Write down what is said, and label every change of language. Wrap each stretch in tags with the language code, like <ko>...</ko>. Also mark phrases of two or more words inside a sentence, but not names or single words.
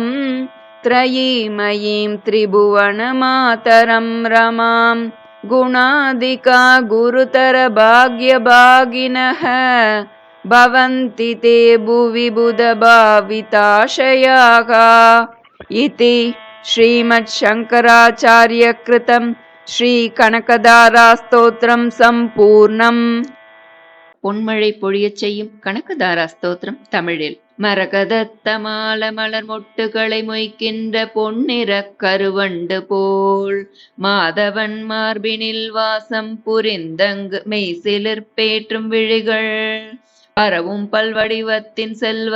<sa>त्रयीमयीं त्रिभुवनमातरं रमां गुणादिका गुरुतरभाग्यभागिनः भवन्ति ते भुवि बुधभाविताशयाः इति श्रीमच्छङ्कराचार्यकृतं श्रीकनकदारास्तोत्रं सम्पूर्णम्.</sa> <ta>பொன்மழை பொழியச் செய்யும் கனகதாரா ஸ்தோத்திரம் தமிழில். மரகதத்தமால மலர் மொட்டுகளை மொய்க்கின்ற பொன்னிற கருவண்டு போல் மாதவன் மார்பினில் வாசம் புரிந்தங்கு மெய்சிலிர்பேற்றும் விழிகள் பரவும் பல்வடிவத்தின் செல்வ</ta>